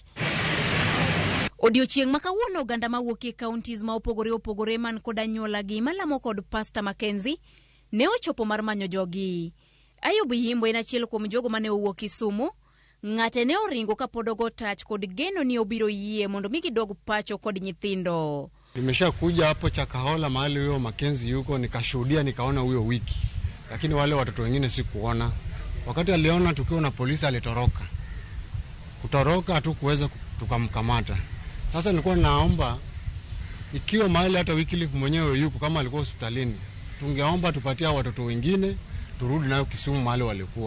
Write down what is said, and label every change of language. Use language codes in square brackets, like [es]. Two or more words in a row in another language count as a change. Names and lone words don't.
[luo] Odiochieng' ma kawuono oganda mawuok e counties ma opogore man kod anyuola gi malamo kod Pastor Mackenzie ne ochopo mar manyo jogi. Ayub Yimbo en achiel kuom jogo mane owuok Kisumu, ng'ate ne oringo ka pod ogo tach kod geno ni obiro yie mondo mi gidog pacho kod nyithindo. [sw] Nimesha kuja hapo Shakahola mahali huyo Mackenzie yuko, nikashuhudia nikaona huyo wiki, lakini wale watoto wengine sikuona. Wakati aliona tukio na polisi alitoroka. Kutoroka hatukuweza tukamkamata. Sasa nilikuwa naomba ikiwa mahali hata Wycliffe mwenyewe yuko kama alikuwa hospitalini, tungeomba tupatia watoto wengine turudi nayo Kisumu mahali walikuwa.